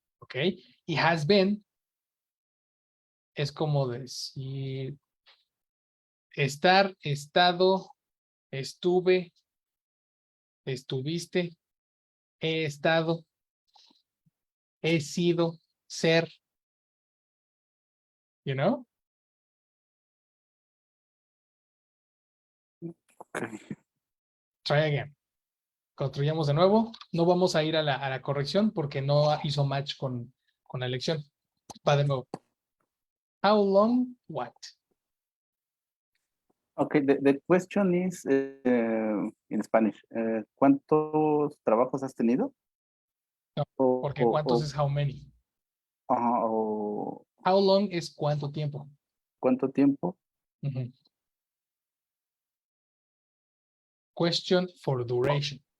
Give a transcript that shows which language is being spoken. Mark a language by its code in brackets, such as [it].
[es] ¿Ok? Y [en] has been [es] es como decir estar, estado, estuve, estuviste, he estado, he sido, ser, [en] you know? Okay. Try again. [es] Construyamos de nuevo. No vamos a ir a la corrección porque no hizo match con la lección. Va de nuevo. [en] How long, what? Okay, the question is in Spanish. [es] ¿Cuántos trabajos has tenido? No, O, porque o, cuántos o, es [en] how many. ajá, o How long [es] es cuánto tiempo. cuánto tiempo. Ujú. [en] Question for duration.